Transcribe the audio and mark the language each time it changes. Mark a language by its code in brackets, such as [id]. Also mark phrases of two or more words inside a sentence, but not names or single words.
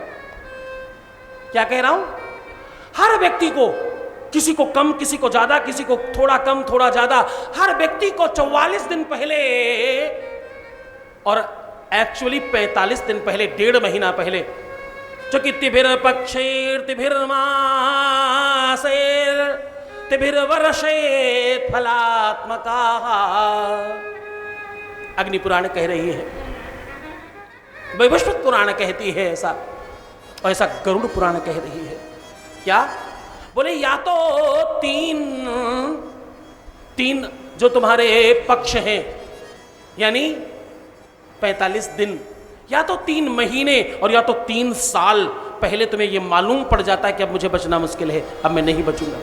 [hi] क्या कह रहा हूं? हर व्यक्ति को, किसी को कम, किसी को ज्यादा, किसी को थोड़ा कम थोड़ा ज्यादा, हर व्यक्ति को 44 दिन पहले, और एक्चुअली 45 दिन पहले, 1.5 महीना पहले, चूंकि [sa] तिभिर पक्षेर तिभिर मासेर तिभिर वर्षेत फलात्मका, [hi] अग्नि पुराण कह रही है, वैवस्वत पुराण कहती है ऐसा, और ऐसा गरुड़ पुराण कह रही है। क्या बोले? या तो तीन जो तुम्हारे पक्ष हैं, यानी 45 दिन, या तो 3 महीने, और या तो 3 साल पहले तुम्हें यह मालूम पड़ जाता है कि अब मुझे बचना मुश्किल है, अब मैं नहीं बचूंगा।